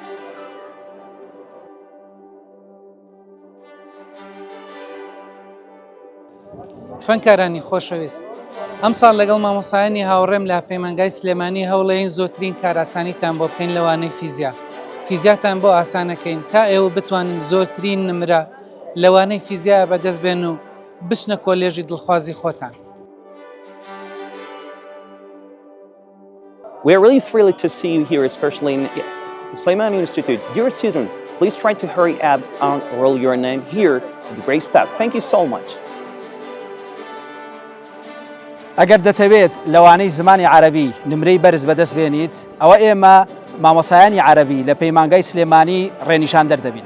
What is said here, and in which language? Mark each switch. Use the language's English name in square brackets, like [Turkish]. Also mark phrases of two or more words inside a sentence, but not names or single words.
[Central Kurdish] خوێندکارانی خۆشەویست، ئەم ساڵ لەگەڵ مامۆستایانی هاوڕێم لە پەیمانگای سلێمانی هەوڵەیەین زۆرترین کاراسانیتان بۆ بکەین لەوانەی فیزیا. فیزیاتان بۆ ئاسانەکەین تا ئێوە بتوانین زۆرترین نمرە لەوانەی فیزیایە بەدەست بێن و بچنە کۆلێژی دڵخوازی خۆتان. [English] We are really thrilled to see you here, especially in Slimani Institute. Dear student, please try to hurry up and enroll your name here at the Great Step. Thank you so much. [Central Kurdish] ئەگەر دەتەوێت لەوانەی زمانی عەرەبی نمرەی بەرز بەدەست بێنیت، ئەوە ئێمە مامۆستایانی عەرەبی لە پەیمانگای سلێمانی ڕێنیشان دەردەبین.